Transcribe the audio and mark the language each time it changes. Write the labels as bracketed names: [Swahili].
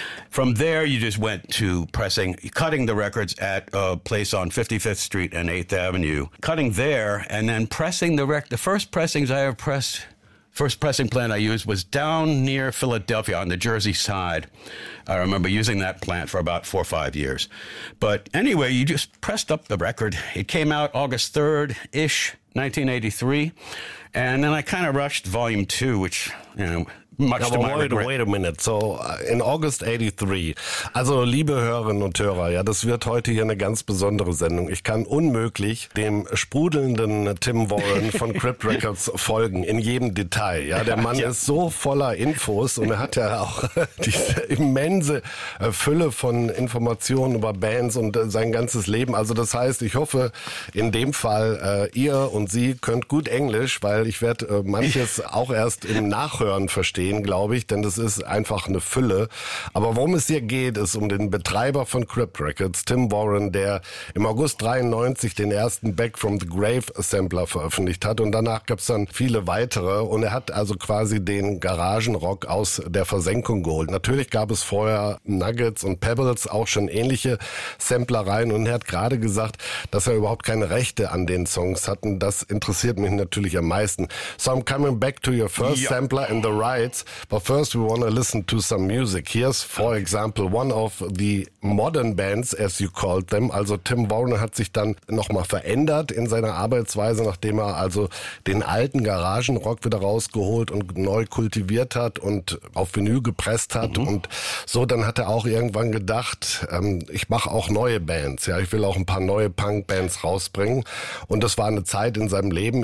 [English] From there, you just went to pressing, cutting the records at a place on 55th Street and 8th Avenue, cutting there, and then pressing the record. The first pressings I ever pressed, first pressing plant I used was down near Philadelphia on the Jersey side. I remember using that plant for about 4 or 5 years. But anyway, you just pressed up the record. It came out August 3rd-ish, 1983. And then I kind of rushed volume two, which, you know, much aber wait a minute. So in August 83, [German] also liebe Hörerinnen und Hörer, ja, das wird heute hier eine ganz besondere Sendung. Ich kann unmöglich dem sprudelnden Tim Warren von Crypt Records folgen, in jedem Detail. Ja, der Mann ist so voller Infos und er hat ja auch diese immense Fülle von Informationen über Bands und sein ganzes Leben. Also das heißt, ich hoffe in dem Fall, ihr und sie könnt gut Englisch, weil weil ich werde manches auch erst im Nachhören verstehen, glaube ich, denn das ist einfach eine Fülle. Aber worum es hier geht, ist um den Betreiber von Crypt Records, Tim Warren, der im August 93 den ersten Back from the Grave Sampler veröffentlicht hat und danach gab es dann viele weitere und er hat also quasi den Garagenrock aus der Versenkung geholt. Natürlich gab es vorher Nuggets und Pebbles, auch schon ähnliche Samplereien und er hat gerade gesagt, dass er überhaupt keine Rechte an den Songs hatten. Das interessiert mich natürlich am meisten. [English] So I'm coming back to your first sampler in the rights, but first we want to listen to some music. Here's for example one of the modern bands, as you called them. [German] Also Tim Warren hat sich dann nochmal verändert in seiner Arbeitsweise, nachdem er also den alten Garagenrock wieder rausgeholt und neu kultiviert hat und auf Vinyl gepresst hat. Mhm. Und so, dann hat er auch irgendwann gedacht, ich mache auch neue Bands. Ja, ich will auch ein paar neue Punk-Bands rausbringen. Und das war eine Zeit in seinem Leben.